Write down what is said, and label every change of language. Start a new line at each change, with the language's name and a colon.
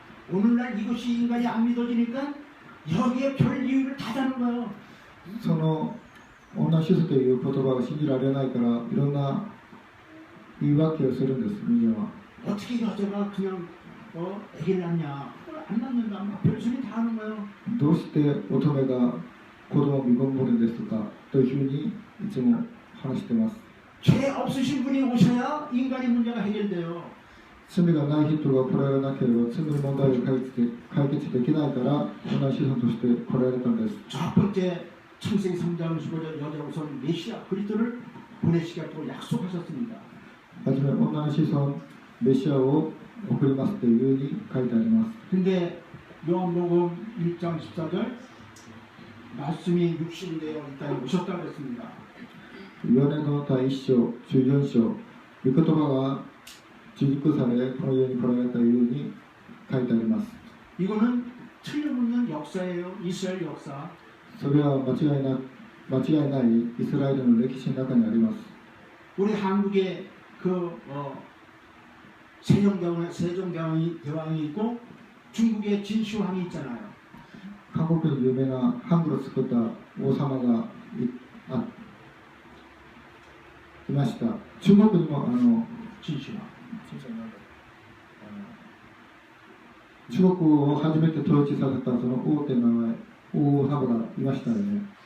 Korean: 오늘날 이것이 인간이 안 믿어지니까 여기에 별 이유를 다 다는 거예요.
Japanese: その女の子孫という言葉が信じられないから、いろんな言い訳をするんです、人間は。
Korean: 어떻게 여자가 그냥 애기를 낳냐? 안 낳는다. 별소리 다 하는 거예요.
Japanese: どうして乙女が子供を見込むんですかというふうにいつも話しています。
Korean: 죄 없으신 분이 오셔야 인간의 문제가 해결돼요.
Japanese: 罪がない人が来られなければ罪の問題を解決できないから、女の子孫として来られたんです。
Korean: 첫 번째 창세기 3장 15절 여자 우선 메시아 그리스도를 보내시겠다고 약속하셨습니다.
Japanese: はじめ女の子孫メシアを送りますというふうに書いてあります。
Korean: 근데 요한복음 1장 14절 말씀이 육신이 되어 이 땅에 오셨다고 했습니다.
Japanese: ヨハネの第1章、14章、御言葉が受肉され、この世に来られたというふうに書いてあります。
Korean: 이거는 틀림없는 역사예요. 이스라엘 역사.
Japanese: それは間違いないイスラエルの歴史の中にあります。
Korean: 우리 한국에 그 세종대왕이 있고 중국에 진시황이 있잖아요.
Japanese: 韓国に有名なハングルを作った王様がいました。中国にも
Korean: 진시황.
Japanese: 中国を初めて統治させたその王って名前、王様がいましたよね。